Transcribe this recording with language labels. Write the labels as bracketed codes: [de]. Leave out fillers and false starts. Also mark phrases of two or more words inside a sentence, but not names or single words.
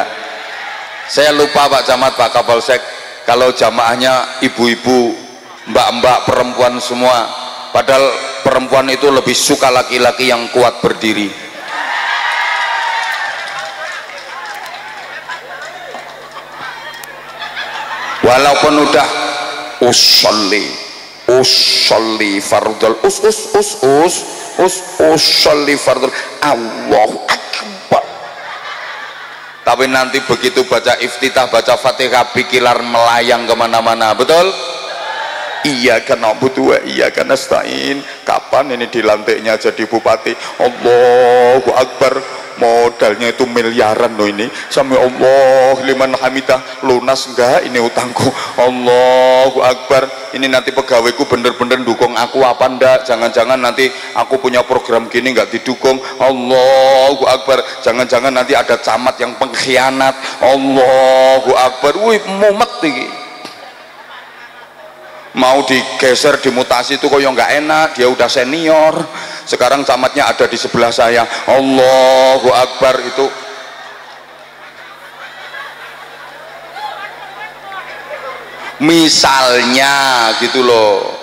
[id] Saya lupa Pak Camat, Pak Kapolsek, kalau jamaahnya ibu-ibu, mbak-mbak, perempuan semua, padahal perempuan itu lebih suka laki-laki yang kuat berdiri. Walaupun udah [ar] أصلي فرض أصلي فرض الله أكبر, [id] tapi nanti begitu baca iftitah, baca fatihah, pikiran melayang kemana-mana. Betul? [ar] إياك نعبد وإياك نستعين. [id] Kapan ini dilantiknya jadi bupati? [ar] الله أكبر, [id] modalnya itu miliaran loh ini. Sampai [ar] الله لمن حمده, [id] lunas enggak ini utangku? [ar] الله أكبر. [id] Ini nanti pegawaiku bener-bener dukung aku apa enggak? Jangan-jangan nanti aku punya program gini enggak didukung. [ar] الله أكبر. [id] Jangan-jangan nanti ada camat yang pengkhianat. [ar] الله أكبر. [jv] Wih, mumet iki. [id] Mau digeser, dimutasi itu kok yang nggak enak, dia udah senior, sekarang camatnya ada di sebelah saya. [ar] الله أكبر. [id] Itu misalnya gitu loh.